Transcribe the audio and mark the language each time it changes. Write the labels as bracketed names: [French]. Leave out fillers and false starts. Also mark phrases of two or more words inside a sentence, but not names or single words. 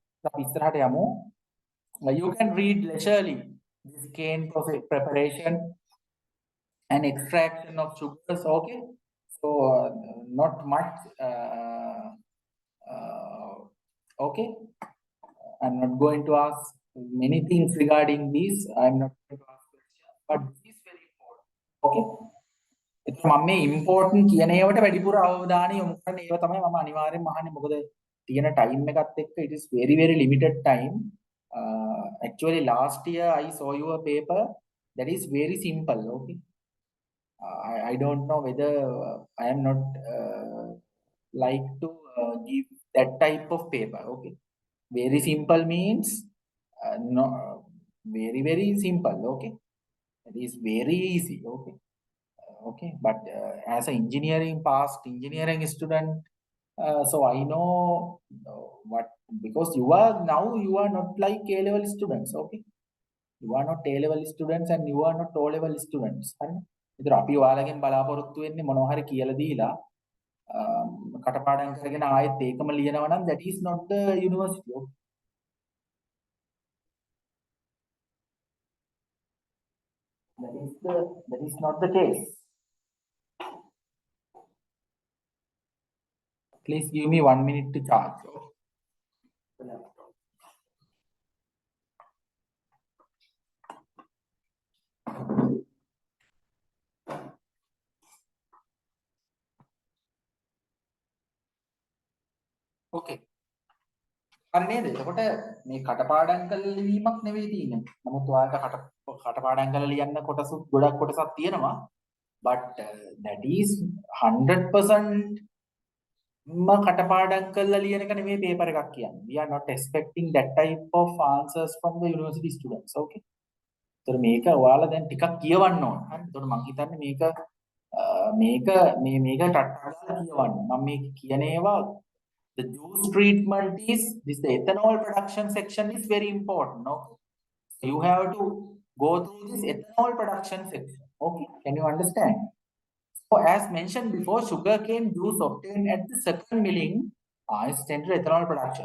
[English] You can read leisurely this cane process preparation and extraction of sugars. Okay, so not much. Okay, I'm not going to ask many things regarding this. I'm not going to ask questions, but this is very important. [Sinhala] Okay. ඒත් මම මේ ඉම්පෝටන්ට් කියන ඒවාට වැඩිපුර අවධානය යොමු කරන්නේ ඒවා තමයි මම අනිවාර්යෙන්ම අහන්නේ මොකද තියෙන ටයිම් එකත් එක්ක [English] it is very very limited time. Actually last year I saw your paper that is very simple. Okay, I don't know whether I am not like to give that type of paper. Okay, very simple means no, very very simple. Okay, it is very easy. Okay. Okay, but as an engineering past engineering student, so I know what, because you are not like A level students. Okay, you are not A level students and you are not O level students. [Sinhala] හරිද? ඒතර අපි ඔයාලගෙන් බලාපොරොත්තු වෙන්නේ මොනවා හරි කියලා දීලා කටපාඩම් කරගෙන ආයෙත් ඒකම ලියනවා නම් [English] that is not the university. [Sinhala] Okay? [English] That is not the case. Please give me 1 minute to charge. Okay. [Sinhala] හරි නේද? එතකොට මේ කටපාඩම් කරලා ලිවීමක් නෙවෙයි තියෙන්නේ. නමුත් ඔයාලට කටපාඩම් කරලා ලියන්න කොටසුත් ගොඩක් කොටසක් තියෙනවා. [English] But that is 100% [Sinhala] කටපාඩම් කරලා ලියන එක නෙමෙයි paper එකක් කියන්නේ. [English] We are not expecting that type of answers from the university students. Okay. [Sinhala] ඒතර මේක ඔයාලා දැන් ටිකක් කියවන්න ඕන. හරි. ඒතකොට මම හිතන්නේ මේක ටට්ටාලා කියවන්න. මම මේක කියන ඒවා [English] the juice treatment is this, the ethanol production section is very important. Okay, you have to go through this ethanol production section. Okay, can you understand? So as mentioned before, sugarcane juice obtained at the second milling is sent to ethanol production.